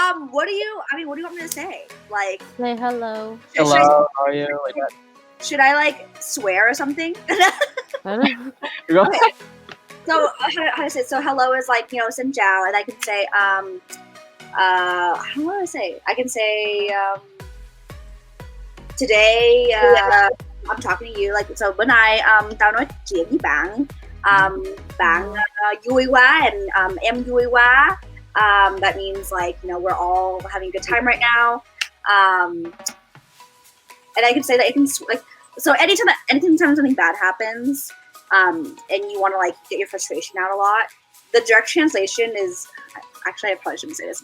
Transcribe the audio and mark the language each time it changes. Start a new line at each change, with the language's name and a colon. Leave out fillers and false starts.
English: What do you want me to say? Like, Say hello. Hello, how are you? Like that. should I like swear or something? I don't- Okay. So how to say? So hello is like,
Vietnamese: xin chào,
English: and I can say how do I say? I can say today I'm talking to you, like, so
Vietnamese: bữa nay tao nói chuyện với bạn, bạn vui quá,
English: and
Vietnamese: em vui quá.
English: That means like, we're all having a good time right now. And I can say that it can like, so anytime something bad happens, and you want to like get your frustration out a lot, the direct translation is, actually I probably shouldn't say this.